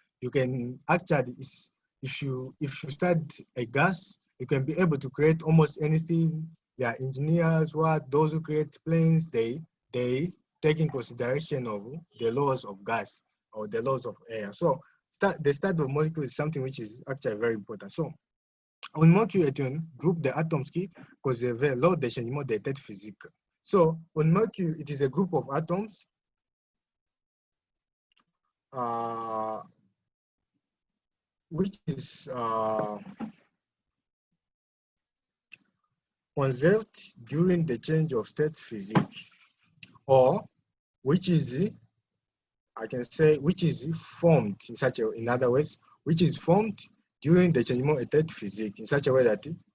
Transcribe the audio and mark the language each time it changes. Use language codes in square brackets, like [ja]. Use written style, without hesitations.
[en] You can actually, if you study a gas, you can be able to create almost anything. Yeah, engineers, those who create planes, they take in consideration of the laws of gas or the laws of air. So the study of molecules is something which is actually very important. [fr] So une molécule est un groupe d'atomes qui conservent lors des changements d'état physique. [en] So [fr] une molecule, [en] it is a group of atoms which is conserved during the change of state physique, or which is, I can say, which is formed in such a, in other words, which is formed during the [fr] changement d'état physique [en] in such a way that